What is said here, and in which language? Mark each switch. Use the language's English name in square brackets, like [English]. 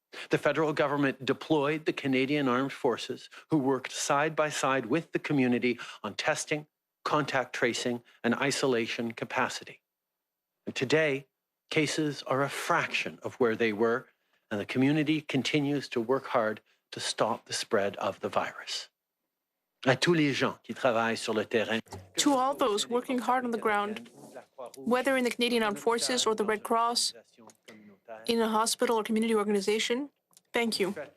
[English] The federal government deployed the Canadian Armed Forces, who worked side by side with the community on testing, contact tracing, and isolation capacity. And today, cases are a fraction of where they were, and the community continues to work hard to stop the spread of the virus. [French] À tous les gens qui travaillent sur le terrain. [English] To all those working hard on the ground, whether in the Canadian Armed Forces or the Red Cross, in a hospital or community organization, thank you.